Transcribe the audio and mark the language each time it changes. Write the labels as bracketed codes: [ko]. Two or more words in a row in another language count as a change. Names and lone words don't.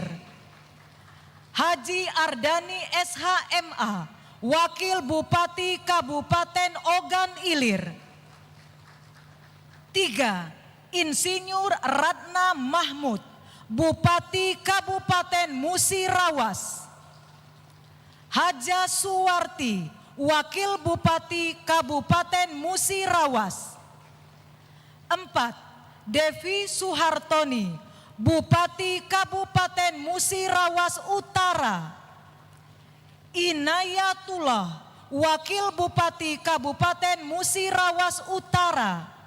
[id] Haji Ardani SHMA, Wakil Bupati Kabupaten Ogan Ilir. 3. Insinyur Ratna Mahmud, Bupati Kabupaten Musirawas. Haja Suwarti, Wakil Bupati Kabupaten Musirawas. 4. Devi Suhartoni, Bupati Kabupaten Musirawas Utara. Inayatullah, Wakil Bupati Kabupaten Musirawas Utara.